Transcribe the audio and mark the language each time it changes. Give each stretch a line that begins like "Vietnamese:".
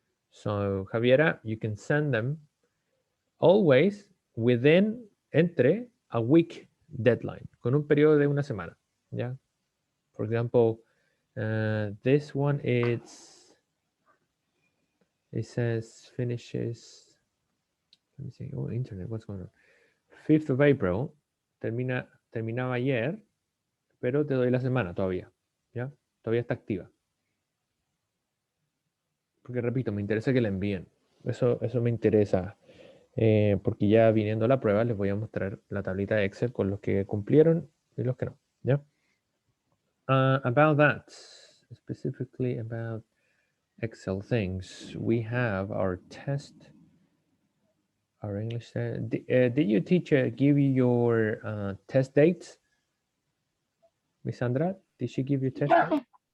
English: So Javiera, you can send them always within, entre a week deadline,
Spanish: con un periodo de una semana.
English: Yeah. For example, this one it says finishes. Let me see. Oh, internet, what's going on? 5th of April,
Spanish: terminaba ayer, pero te doy la semana todavía. ¿Ya? Todavía está activa. Porque repito, me interesa que la envíen. Eso me interesa. Porque ya viniendo la prueba les voy a mostrar la tablita de Excel con los que cumplieron y los que no. ¿Ya?
English: About that, specifically about Excel things, we have our test, our English test. Did your teacher give you your test dates? Miss Sandra, did she give you test dates?